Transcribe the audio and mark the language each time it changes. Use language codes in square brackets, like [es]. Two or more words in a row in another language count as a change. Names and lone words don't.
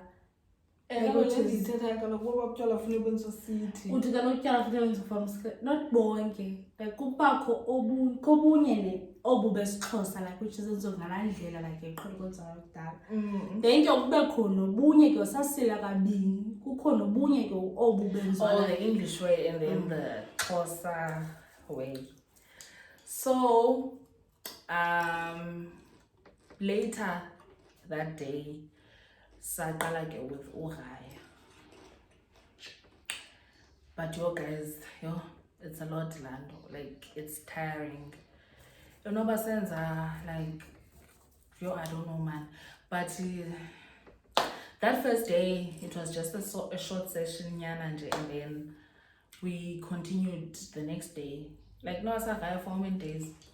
[xh] Ndithetha kaloku oba butywala funeka benziwe sithi. Uthi kaloku utywala funeka benziwe [en] from scratch, not [xh] bonke, like kubakho kobunye obu besixhosa, [en] like which is [xh] enziwe ngalaa ndlela like eqhele ukwenziwa yakudala. Then ke kube khona obunye ke sasila kabini, kukho nobunye ke obu benziwa [en] the English way and then the Xhosa way. So later that day [xh] saqala ke [en] with wasekhaya, but guys, it's a lot lando, like it's tiring. Senza like I don't know man, but that first day it was just a short session and then we continued the next day, like no wasekhaya for how many days?